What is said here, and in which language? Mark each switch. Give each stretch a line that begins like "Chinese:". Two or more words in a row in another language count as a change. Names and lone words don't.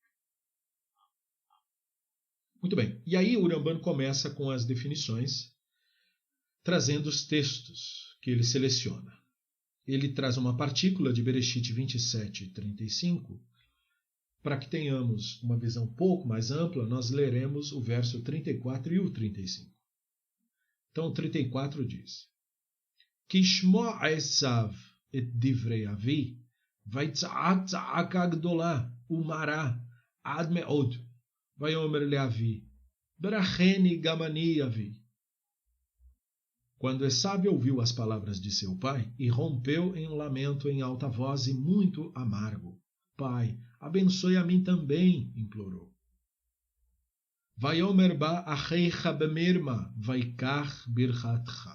Portuguese: Muito bem, e aí o Rambam começa com as definições, trazendo os textos que ele seleciona. Ele traz uma partícula de Bereshit 27:35. Para que tenhamos uma visão um pouco mais ampla, nós leremos o verso 34 e o 35. Então o 34 diz:
Hebrew: כשמע עשו את דברי אביו, ויצעק צעקה גדלה ומרה עד מאד ויאמר לאביו, ברכני גם אני אבי.
Portuguese: Quando Esav ouviu as palavras de seu pai, e rompeu em um lamento em alta voz e muito amargo. Pai, abençoe a mim também, implorou.
Hebrew: ויאמר בא אחיך במרמה ויקח ברכתך.